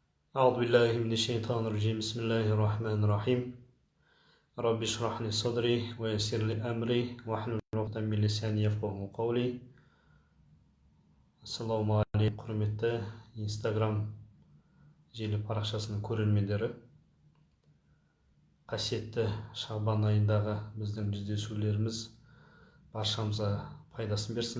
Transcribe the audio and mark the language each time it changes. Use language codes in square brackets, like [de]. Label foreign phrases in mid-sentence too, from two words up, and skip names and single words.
[ar] أعوذ بالله من الشيطان الرجيم بسم الله الرحمن الرحيم رب اشرح لي صدري ويسر لي أمري واحلل عقدة من لساني يفقهوا قولي. [kk] Ассалаумағалейкум, құрметті Инстаграм желі парақшасының көрермендері. Қасиетті Шағбан айындағы біздің жүздесулеріміз баршамызға пайдасын берсін.